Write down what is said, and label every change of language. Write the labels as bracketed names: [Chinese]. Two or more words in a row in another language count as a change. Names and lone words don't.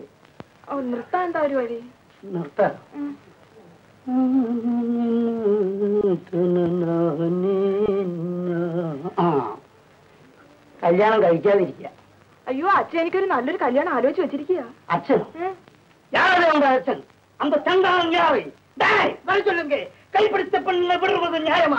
[Malayalam] നിർത്താൻ എന്താ പരിപാടി? നിർത്താൻ കല്യാണം കഴിക്കാതിരിക്കുക. അയ്യോ, അച്ഛൻ എനിക്കൊരു നല്ലൊരു കല്യാണം ആലോചിച്ച് വെച്ചിരിക്കുക. [Tamil] അച്ഛൻ யாரே உங்க அച്ഛன்? அந்த சண்டாளன் யாரு? வர சொல்லுங்க. கைப்பிடித்த பெண்ணை விடுவது நியாயமா?